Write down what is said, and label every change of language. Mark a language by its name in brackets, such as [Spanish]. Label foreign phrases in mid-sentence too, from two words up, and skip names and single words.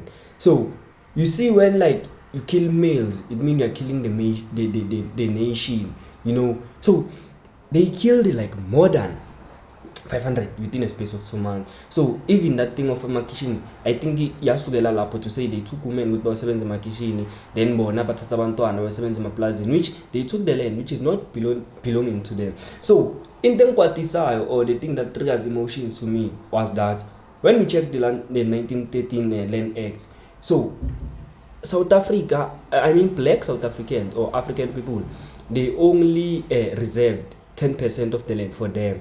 [English] So, you see, when like you kill males, it means you're killing the nation, So, they killed like more than 500 within a space of 2 months. So even that thing of emakishini, I think [Zulu] yasukela lapho [English] to say they took women with [Zulu] basebenza emakishini, [English] then [Zulu] bona bathatha abantwana basebenza emaplazini, [English] which they took the land which is not belonging to them. So [Zulu] into engikwatisayo, [English] or the thing that triggers emotions to me, was that when we check the 1913 Land Act, so South Africa, black South Africans or African people, they only reserved 10% of the land for them.